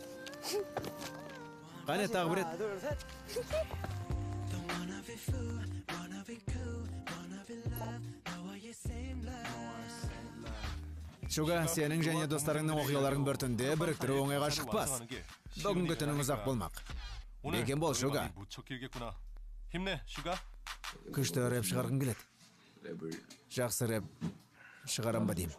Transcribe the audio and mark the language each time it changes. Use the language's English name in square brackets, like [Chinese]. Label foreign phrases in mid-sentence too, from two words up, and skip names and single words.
[Kazakh] Қане тағы бір рет. Шуга, сенің және достарыңның оқиғаларын бір түнде біріктіру оңайға шықпас. Бүгінгі түнің ұзақ болмақ. Бекен бол, Шуга. [Korean] 무척 길겠구나. 힘내, 슈가. [Kazakh] Күшті рэп шығарғым келеді. Жақсы рэп шығарам ба деймін.